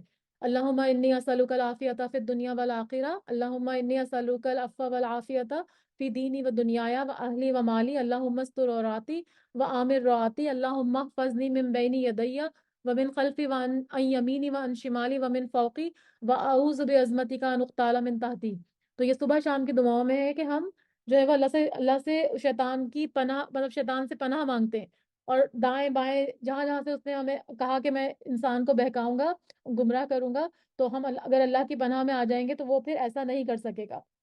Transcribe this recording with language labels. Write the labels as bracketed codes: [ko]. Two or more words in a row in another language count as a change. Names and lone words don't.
[ar] اللہم انی اسألک العافیۃ فی الدنیا والآخرہ، اللہم انی اسألک العفو والعافیۃ فی دینی و دنیایا و اہلی و مالی، اللہم استر عوراتی و آمر روعاتی، اللہم احفظنی من بین یدی و من خلفی و عن یمینی و عن شمالی و من فوقی و اعوذ بعظمتک ان اغتال من تحتی۔ [ur] تو یہ صبح شام کی دعاؤں میں ہے کہ ہم جو ہے وہ اللہ سے شیطان کی پناہ، مطلب شیطان سے پناہ مانگتے ہیں، اور دائیں بائیں جہاں جہاں سے اس نے ہمیں کہا کہ میں انسان کو بہکاؤں گا، گمراہ کروں گا، تو ہم اگر اللہ کی پناہ میں آ جائیں گے تو وہ پھر ایسا نہیں کر سکے گا۔